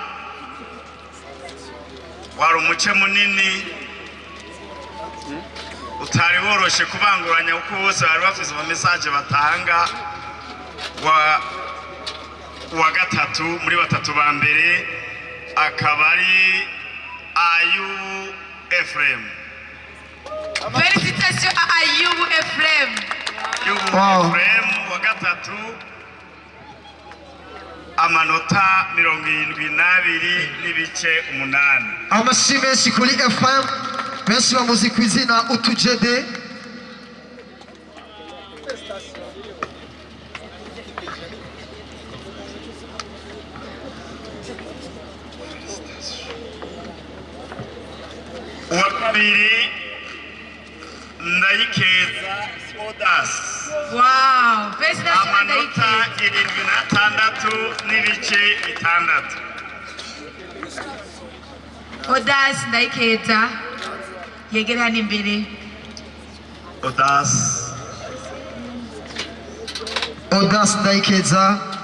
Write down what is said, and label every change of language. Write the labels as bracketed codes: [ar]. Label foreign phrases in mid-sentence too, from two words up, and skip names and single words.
[rn] wari umuce munini utari woroshe kubanguranya kuko bose bari bafite ama message batanga wa gatatu muri batatu ba mbere akaba ari Ayubu Ephraim. [fr] Félicitations à Ayubu Ephraim. [rn] Ayubu Ephraim wa gatatu amanota 72 n'ibice 8. Amashyi menshi kuri FM, benshi bamuzi ku izina Utujede. Uwa kabiri Ndayikeza Odas. [fr] Wow, félicitations à [rn] Amanota Ndayikeza. 76 n'ibice 6. Odas Ndayikeza yegera hano imbere. Odas Ndayikeza.